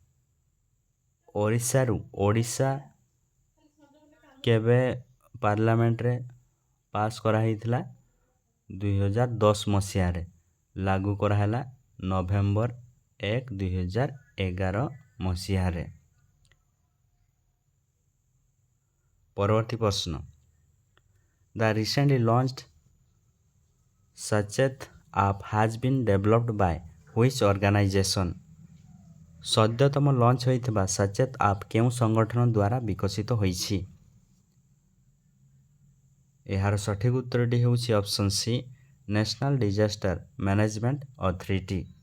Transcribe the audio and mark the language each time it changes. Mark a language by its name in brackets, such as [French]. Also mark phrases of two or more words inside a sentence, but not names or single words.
[Odia] ଓଡ଼ିଶା କେବେ ପାର୍ଲାମେଣ୍ଟରେ ପାସ୍ କରାହେଇଥିଲା? 2010 ମସିହାରେ। ଲାଗୁ କରାହେଲା ନଭେମ୍ବର 1, 2011 ମସିହାରେ। ପରବର୍ତ୍ତୀ ପ୍ରଶ୍ନ, [English] The recently launched Sachet app has been developed by which organization? [Odia] ସଦ୍ୟତମ ଲଞ୍ଚ ହୋଇଥିବା ସଚେତ ଆପ୍ କେଉଁ ସଂଗଠନ ଦ୍ୱାରା ବିକଶିତ ହୋଇଛି? ଏହାର ସଠିକ୍ ଉତ୍ତରଟି ହେଉଛି [English] option C, [Odia] ନ୍ୟାସନାଲ୍ ଡିଜାଷ୍ଟର ମ୍ୟାନେଜମେଣ୍ଟ ଅଥରିଟି।